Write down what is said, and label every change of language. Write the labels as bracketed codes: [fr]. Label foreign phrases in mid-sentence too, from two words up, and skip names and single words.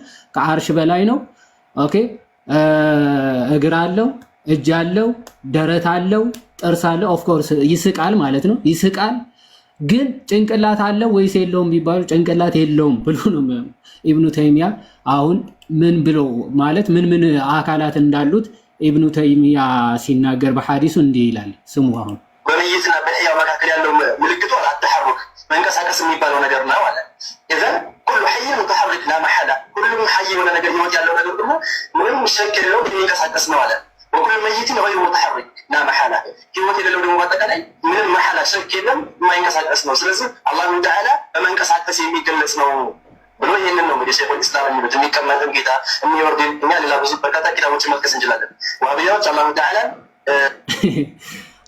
[am] ከአርሽ በላይ ነው። ኦኬ እግር አለው፣ እጅ አለው፣ ደረት አለው፣ ጥርስ አለው። [en] of course [am] ይስቃል ማለት ነው። ይስቃል ግን ጭንቅላት አለው ወይስ የለውም ቢባሉ ጭንቅላት የለውም ብሎ ነው የሚያምኑት። ኢብኑ ተይሚያ አሁን ምን ብሎ ማለት ምን አካላት እንዳሉት ኢብኑ ተይሚያ ሲናገር በሐዲሱ እንዲህ ይላል። ስሙ። አሁን በመይትና በሕያው መካከል ያለው ምልክቱ አተሐሩክ መንቀሳቀስ የሚባለው ነገር ነው አለ። [ar] እذا كل حي متحرك لا محاله [am] ሁሉም ሐይ የሆነ ነገር ህይወት ያለው ነገር ደግሞ ምንም ሸክ የለውም የሚንቀሳቀስ ነው አለ። [ar] وكل ميت غير متحرك لا محاله [am] ህይወት የሌለው ደግሞ በአጠቃላይ ምንም መሐላ ሸክ የለም የማይንቀሳቀስ ነው። ስለዚህ አላህ ተዓላ በመንቀሳቀስ የሚገለጽ ነው ብሎ ይሄንን ነው እንግዲህ ሸይኹል ኢስላም የሚሉት። የሚቀመጥን ጌታ የሚወርድ እኛ ሌላ ብዙ በርካታ ኪታቦችን መጥቀስ እንችላለን። ዋህቢያዎች አላህ ተዓላ